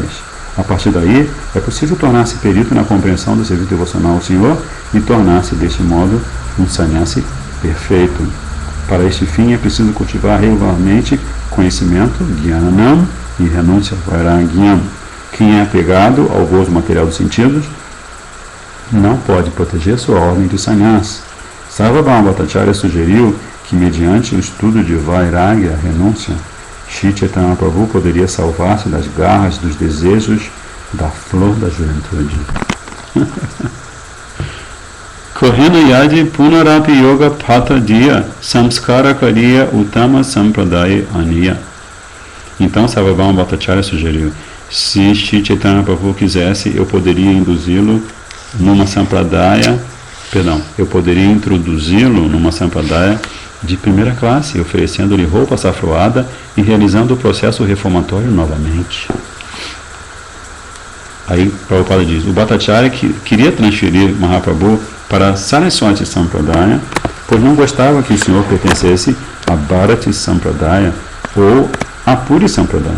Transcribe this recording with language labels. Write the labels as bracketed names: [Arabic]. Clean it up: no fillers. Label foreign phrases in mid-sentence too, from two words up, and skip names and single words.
[Portuguese] A partir daí, é possível tornar-se perito na compreensão do serviço devocional ao Senhor e tornar-se, deste modo, um sannyasi perfeito. Para este fim, é preciso cultivar regularmente conhecimento, jnanam, e renúncia, vairagyam. Quem é apegado ao gozo material dos sentidos não pode proteger sua ordem de sannyas. Sarvabhauma Bhattacharya sugeriu que, mediante o estudo de vairagya, renúncia, Shri Chaitanya Prabhu poderia salvar-se das garras dos desejos da flor da juventude. [Bangla] কহেন যদি পুনরপি যোগ পট্ট দিয়া সংস্কার করিয়া উত্তম সম্প্রদায় আনিয়া. [Portuguese] Então Sarvabhauma Bhattacharya sugeriu: se Shri Chaitanya Prabhu quisesse, eu poderia introduzi-lo numa sampradaya de primeira classe, oferecendo-lhe roupa safroada e realizando o processo reformatório novamente. Aí Prabhupada diz: o Bhattacharya queria transferir Mahaprabhu para Saraswati Sampradaya, pois não gostava que o senhor pertencesse a Bharati Sampradaya ou a Puri Sampradaya.